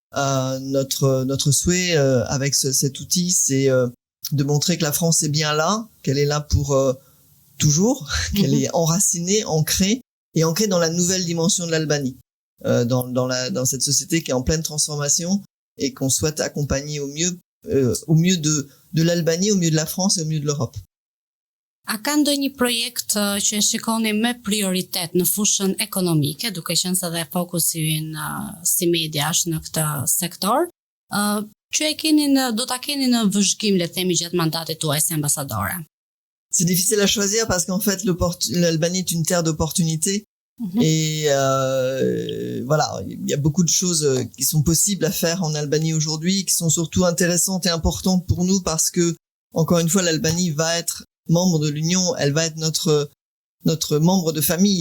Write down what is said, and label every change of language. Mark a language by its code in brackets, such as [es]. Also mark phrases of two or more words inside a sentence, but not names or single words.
[fr] Notre souhait avec cet outil, c'est de montrer que la France est bien là, qu'elle est là pour toujours, qu'elle est enracinée, ancrée dans la nouvelle dimension de l'Albanie, dans cette société qui est en pleine transformation et qu'on souhaite accompagner au mieux de l'Albanie, au mieux de la France et au mieux de l'Europe. [sq] A ka ndonjë projekt që e shikoni me prioritet në fushën ekonomike, duke qenë se dhe fokusi ynë si mediash në këtë sektor, që do ta keni në vëzhgim, le të themi, gjatë mandatit tuaj si ambasadore? [fr] C'est difficile à choisir parce qu'en fait, l'Albanie est une terre d'opportunités. Et voilà, il y a beaucoup de choses qui sont possibles à faire en Albanie aujourd'hui, qui sont surtout intéressantes et importantes pour nous parce que, encore une fois, l'Albanie va être membre de l'Union, elle va être notre membre de famille.